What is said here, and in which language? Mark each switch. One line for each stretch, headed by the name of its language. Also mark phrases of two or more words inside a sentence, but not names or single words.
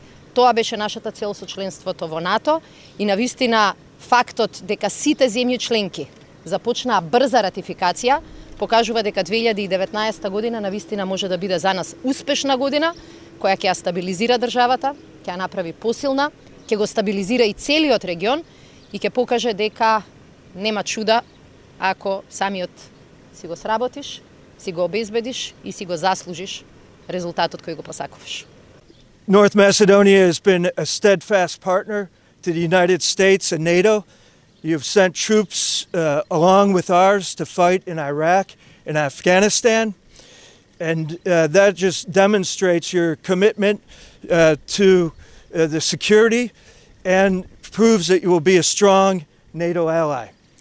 Macedonian: Тоа беше нашата цел со членството во НАТО и навистина фактот дека сите земји членки започнаа брза ратификација покажува дека 2019 година навистина може да биде за нас успешна година, која ќе ја стабилизира државата, ќе ја направи посилна, ќе го стабилизира и целиот регион и ќе покаже дека нема чуда ако самиот си го сработиш, си го обезбедиш и си го заслужиш резултатот кој го посакуваш.
English: North Macedonia has been a steadfast partner to the United States and NATO. You've sent troops along with ours to fight in Iraq and Afghanistan, and that just demonstrates your commitment to the security and proves that you will be a strong NATO ally.